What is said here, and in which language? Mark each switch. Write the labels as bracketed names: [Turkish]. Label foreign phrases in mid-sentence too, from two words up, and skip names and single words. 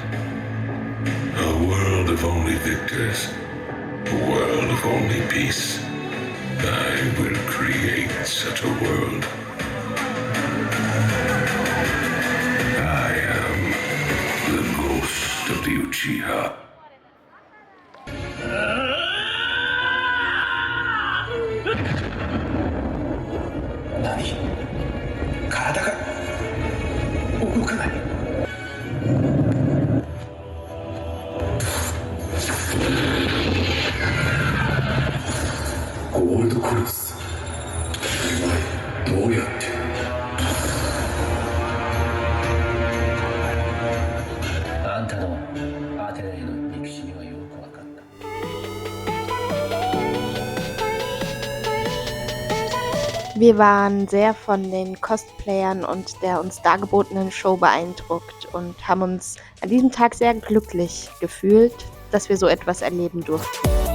[English] A world of only victors. A world of only peace. I will create such a world. I am the ghost of the Uchiha. [Japanese] 体が動かない。ゴールドクロス。お前どうやって。あんたのアテネへの憎しみはよく分かった。 [German] Wir waren sehr von den Cosplayern und der uns dargebotenen Show beeindruckt und haben uns an diesem Tag sehr glücklich gefühlt, dass wir so etwas erleben durften.